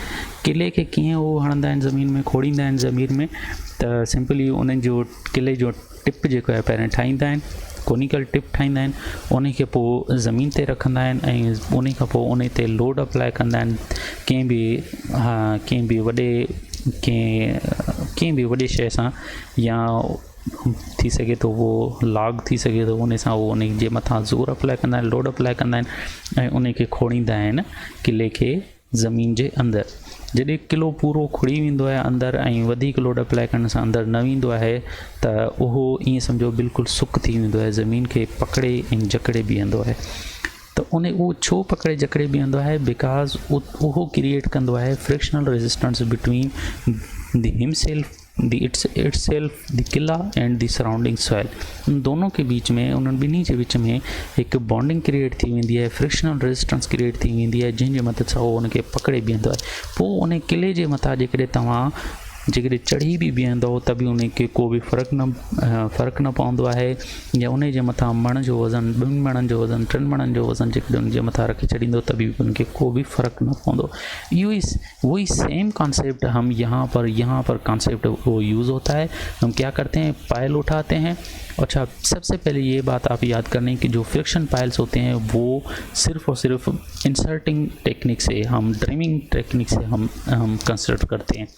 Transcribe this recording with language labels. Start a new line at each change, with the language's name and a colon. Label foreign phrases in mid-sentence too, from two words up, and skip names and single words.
Sindhi: किले खे कीअं उहो हणंदा आहिनि ज़मीन में, खोड़ींदा आहिनि ज़मीन में, त सिंपली उन्हनि जो किले जो टिप जेको आहे पहिरियों ठाहींदा आहिनि,
English: conical tip
Sindhi: ठाहींदा आहिनि, उन खे पोइ ज़मीन ते रखंदा आहिनि ऐं उन खां पोइ उन ते
English: load apply
Sindhi: कंदा आहिनि। कंहिं बि वॾे शइ सां, या थी सघे तो वो लाग थी सघे तो उन सां उहो उन जे मथां ज़ोर अप्लाई कंदा आहिनि,
English: load apply
Sindhi: कंदा आहिनि ऐं उन खे खोड़ींदा आहिनि किले खे ज़मीन जे अंदरि। जॾहिं किलो पूरो खुड़ी वेंदो आहे अंदरि ऐं वधीक
English: load apply
Sindhi: करण सां अंदरि न वेंदो आहे त उहो ईअं सम्झो बिल्कुलु सुक थी वेंदो आहे, ज़मीन खे पकड़े ऐं जकड़े बीहंदो आहे। त उहो छो पकड़े जकड़े बीहंदो आहे, बिकॉज़ उहो क्रिएट कंदो आहे
English: frictional resistance between the himself the kila and the surrounding soil.
Hindi: उन दोनों के बीच में,
Sindhi: उन्हनि ॿिन्ही जे विच में हिकु
English: bonding create
Sindhi: थी वेंदी आहे,
English: frictional resistance create
Sindhi: थी वेंदी आहे, जंहिंजे मदद सां उहो उनखे पकड़े बीहंदो आहे। पोइ उन किले जे मथां जेकॾहिं तव्हां चढ़ी बि बीहंदो त बि उनखे को बि फ़र्क़ु न पवंदो आहे, या उन जे मथां मण जो वज़न, 2 मणनि जो वज़न, 3 मणनि जो वज़न जेकॾहिं उनजे मथां रखी छॾींदो त बि उनखे को भी फ़र्क़ु न पवंदो।
Hindi: वही
English: same concept
Hindi: हम यहाँ पर कॉन्सेप्ट वो यूज़ होता है। हम क्या करते हैं, पायल उठाते हैं। अच्छा, सबसे पहले ये बात आप याद करने की, जो
English: friction piles
Hindi: होते हैं वो सिर्फ़ और सिर्फ
English: inserting technique
Hindi: से, हम
English: dreaming technique
Hindi: से हम कंस्ट्रक्ट करते हैं।